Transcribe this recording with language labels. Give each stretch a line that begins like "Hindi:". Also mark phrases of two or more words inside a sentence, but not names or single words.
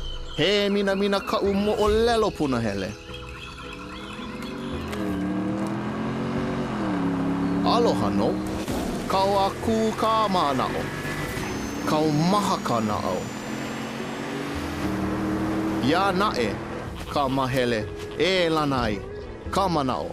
Hawaiian: He mina ka'u mo'olelo punahele. Aloha no. Kau aku ka ma'anao. Kau maha ka na'au. Ia na'e ka mahele e lanai ka manao.